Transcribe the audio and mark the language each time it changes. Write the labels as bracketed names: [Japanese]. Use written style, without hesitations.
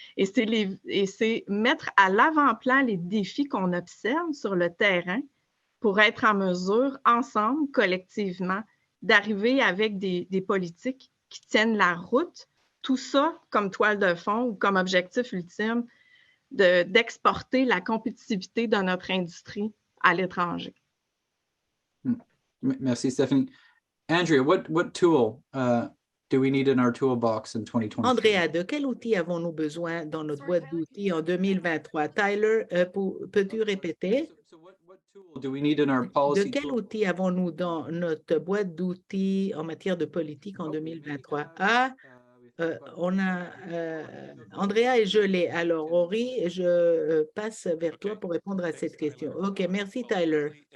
[French] Et c'est mettre à l'avant-plan les défis qu'on observe sur le terrain pour être en mesure, ensemble, collectivement, d'arriver avec des politiques qui tiennent la route. Tout ça comme toile de fond ou comme objectif ultime d'exporter la compétitivité de notre industrie à l'étranger. Merci, Stephanie. [English] Andrea, what tool do we need in our toolbox in 2023? [French] Andrea, de quel outil avons-nous besoin dans notre boîte d'outils en 2023? Tyler, peux-tu répéter? De quel outil avons-nous dans notre boîte d'outils en matière de politique en 2023? On a Andrea et je l'ai. Alors, Rory, je passe vers toi pour répondre à cette question. OK, merci, Tyler.